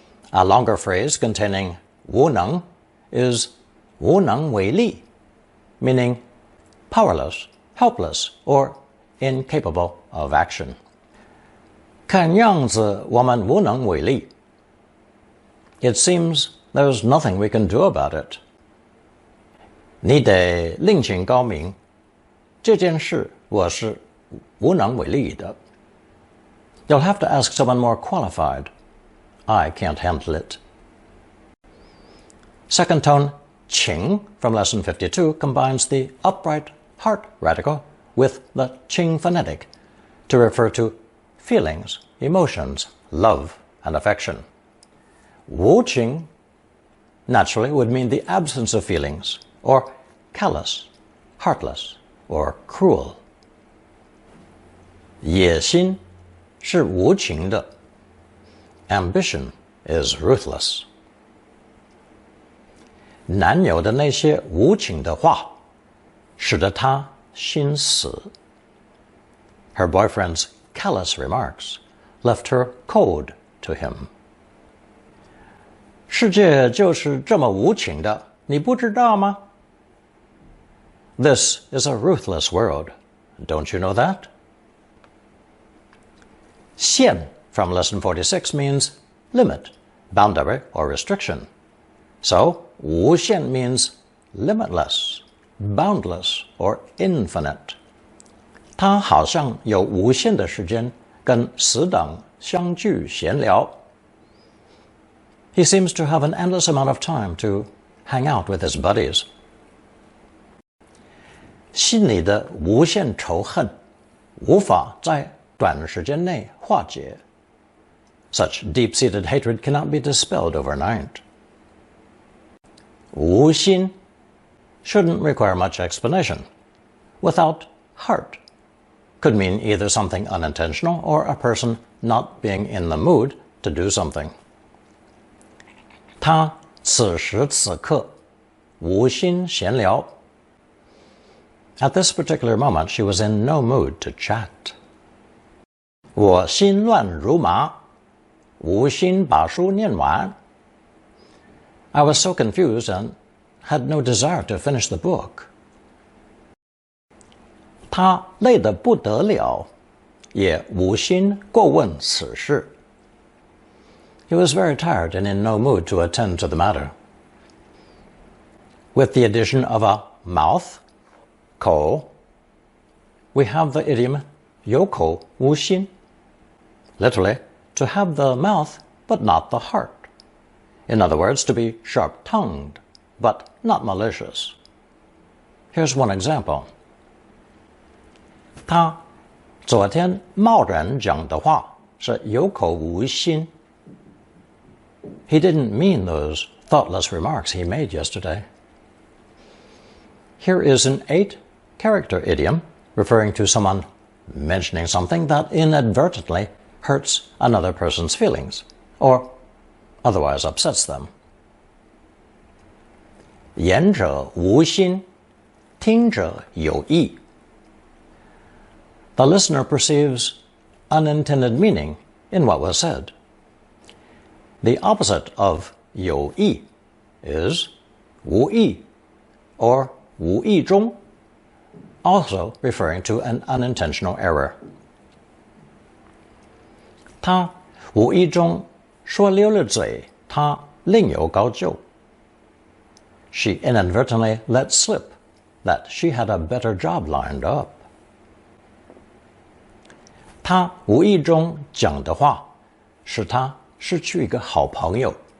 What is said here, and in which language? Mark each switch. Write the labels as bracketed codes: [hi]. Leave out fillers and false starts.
[en] A longer phrase containing 无能 is 无能为力, meaning powerless, helpless, or incapable of action. [zh] 看样子我们无能为力. [en] It seems there's nothing we can do about it. [zh] 你得另请高明，这件事我是无能为力的。 [en] You'll have to ask someone more qualified. I can't handle it. Second tone, 请 from lesson 52 combines the upright heart radical with the qing phonetic to refer to feelings, emotions, love, and affection. 无情 naturally would mean the absence of feelings, or callous, heartless, or cruel. [zh] 野心是无情的. [en] Ambition is ruthless. [zh] 男友的那些无情的话使得她心死. [en] Her boyfriend's callous remarks left her cold to him. [zh] 世界就是这么无情的，你不知道吗? [en] This is a ruthless world. Don't you know that? 限 from lesson 46 means limit, boundary, or restriction. So, 无限 means limitless, boundless, or infinite. [zh] 他好像有无限的时间跟死党相聚闲聊. [en] He seems to have an endless amount of time to hang out with his buddies. [zh] 心里的无限仇恨无法在短时间内化解. [en] Such deep-seated hatred cannot be dispelled overnight. 无心 shouldn't require much explanation. Without heart could mean either something unintentional or a person not being in the mood to do something. [zh] 他此时此刻无心闲聊. [en] At this particular moment, she was in no mood to chat. [zh] 我心乱如麻，无心把书念完. [en] I was so confused and had no desire to finish the book. [zh] 他累得不得了，也无心过问此事. [en] He was very tired and in no mood to attend to the matter. With the addition of a mouth, 口, we have the idiom 有口无心, literally, to have the mouth but not the heart. In other words, to be sharp-tongued but not malicious. Here's one example. [zh] 他昨天贸然讲的话是有口无心. [en] He didn't mean those thoughtless remarks he made yesterday. Here is an 8-character idiom referring to someone mentioning something that inadvertently hurts another person's feelings or otherwise upsets them. [zh] 言者无心，听者有意. [en] The listener perceives unintended meaning in what was said. The opposite of 有意 is 无意 or 无意中, also referring to an unintentional error. [zh] 他无意中说溜了嘴，他另有高就. [en] She inadvertently let slip that she had a better job lined up. [zh] 他无意中讲的话使他失去一个好朋友.